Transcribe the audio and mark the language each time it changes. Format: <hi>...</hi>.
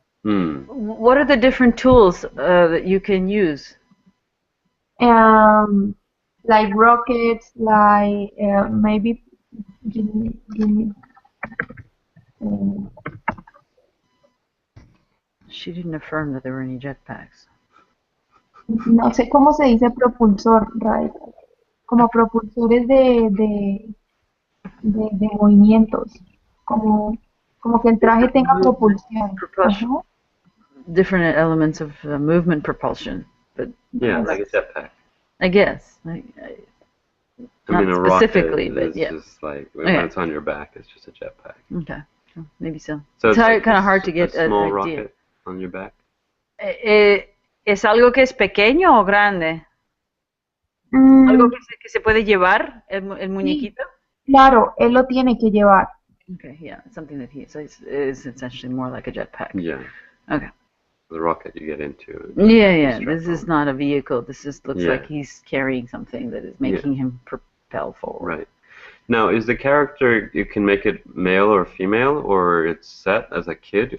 <en>What are the different tools that you can use? Like rockets, like maybe. Give me. She didn't affirm that there were any jetpacks.</en> <es>No sé cómo se dice propulsor, right? Como propulsores de movimientos, como que el traje tenga propulsión.</es> <en>Propulsion. Different elements of movement propulsion, but yeah, like a jetpack. I guess. I mean, a specifically, rocket but yeah. Just like when it's on your back, it's just a jetpack. Okay, maybe so. So it's like kind of hard to get a small an idea. rocket on your back.</en> <es>¿Es algo que es pequeño o grande? ¿Algo que se puede llevar el muñequito? Claro, él lo tiene que llevar.</es> <en>Okay, yeah, something that is essentially more like a jetpack. Yeah. Okay. The rocket you get into. Yeah. This is not a vehicle. This just looks like he's carrying something that is making him propel forward. Right. Now, is the character, you can make it male or female, or it's set as a kid?</en>